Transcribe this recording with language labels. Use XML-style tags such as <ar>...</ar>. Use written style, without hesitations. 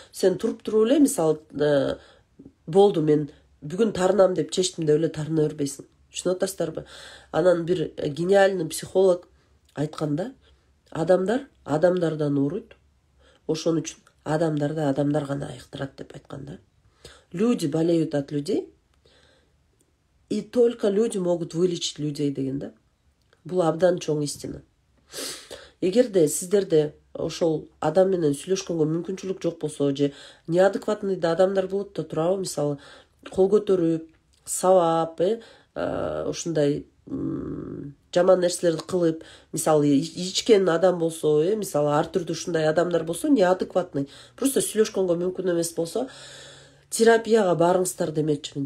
<ky>Сен туруп эле мисалы болду, мен бүгүн тарынам деп чечтим деп эле тарына бербейсиң. Түшүнүп атасыздарбы? Анан бир гениальный психолог айтканда, адамдар адамдардан ооруйт. Ошон үчүн адамдарды адамдар гана айыктырат деп айтканда.</ky> <ru>Люди болеют от людей, и только люди могут вылечить людей</ru> <ky>деген да. Бул абдан чоң истина. Эгерде сиздерде ошол адам менен сүйлөшкөнгө мүмкүнчүлүк жок болсо, же неадекватный адамдар болот да турабы, мисалы кол көтөрүп, сабап, ушундай жаман нерселерди кылып, мисалы ичкен адам болсо, мисалы ар түрдүү ушундай адамдар болсо, неадекватный, просто сүйлөшкөнгө мүмкүн эмес болсо, терапияга барыңыздар демекчимин.</ky>